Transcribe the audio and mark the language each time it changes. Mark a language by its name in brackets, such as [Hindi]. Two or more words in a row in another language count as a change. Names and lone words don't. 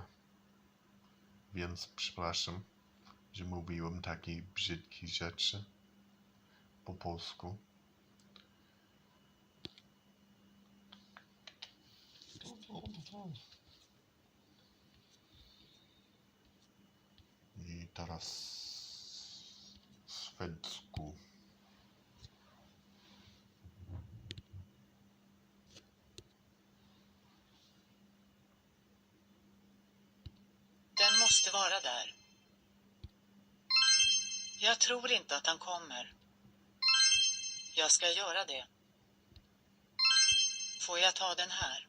[Polish] Więc przepraszam, że mówiłem takie brzydkie rzeczy po polsku. I teraz szwedzku. [Swedish] Den måste vara där. Jag tror inte att han kommer. Jag ska göra det. Får jag ta den här?